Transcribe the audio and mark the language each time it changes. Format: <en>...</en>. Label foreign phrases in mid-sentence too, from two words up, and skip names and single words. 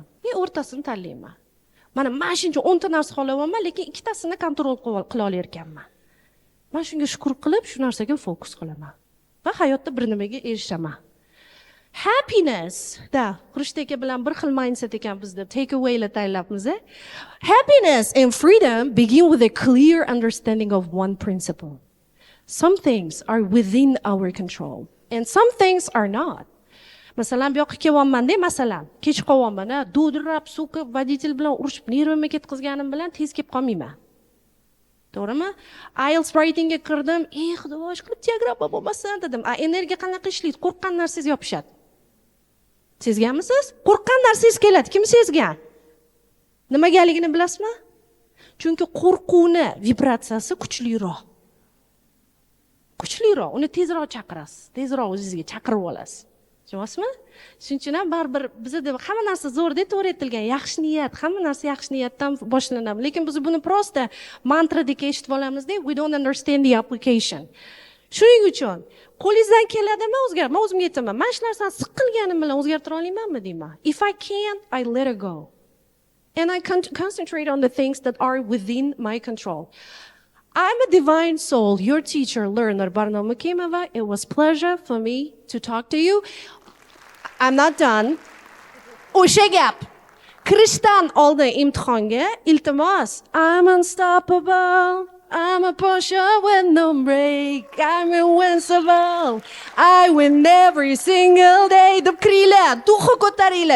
<uz>Men o'rtasini tanlayman. Mana shuncha 10 ta narsa xohlayapman, lekin ikkitasini kontrol qila olar ekanman. Men shunga shukr qilib, shu narsaga fokus qilaman. Va hayotda bir nimaga erishaman. Happiness, da, Xurshid aka bilan bir xil mindset ekan bizda,</uz> <en>take awaylar</en> <uz>tayyorlabmiz.</uz> <en>Happiness and freedom begin with a clear understanding of one principle. Some things are within our control and some things are not.</en> <uz>Masalan, bu yoqqa kelyapman-da, masalan, kech qolyapman, do'dirab, so'kib, voditelь bilan urushib, nervimga ketkazganim bilan tez kelib qolmayman. To'g'rimi? IELTS writingga kirdim, xudo ishqilib diagramma bo'lmasin dedim. Energiya qanaqa ishlaydi? Qo'rqqan narsangiz yopishadi. Sezganmisiz? Qo'rqqan narsangiz keladi. Kim sezgan? Nimagaligini bilasizmi? Chunki qo'rquvni vibratsiyasi kuchliroq. Kuchliroq, uni tezroq chaqirasiz, tezroq o'zingizga chaqirib olasiz. Tushunyapsizmi? Shuning uchun ham baribir bizda hamma narsa zo'rda to'g'ri aytilgan, yaxshi niyat, hamma narsa yaxshi niyatdan boshlanadi. Lekin biz buni prosta mantradek eshitib olamizda,</uz> <en>we don't understand the application.</en> <uz>Shuning uchun qo'lingizdan keladimi o'zgart? Men o'zimga aytaman, men shu narsani siqilganim bilan o'zgartira olmaymanmi deyman.</uz> <en>If I can't, I let it go. And I concentrate on the things that are within my control. I'm a divine soul, your teacher, learner, Barno Mukimova. It was pleasure for me to talk to you. I'm not done.</en> <uz>O'sha gap. Kirishdan oldin imtihonga iltimos.</uz> <en>I'm unstoppable. I'm a Porsche with no brake. I'm invincible. I win every single day.</en> <uz>Deb kiringlar, duxi ko'taringlar.</uz>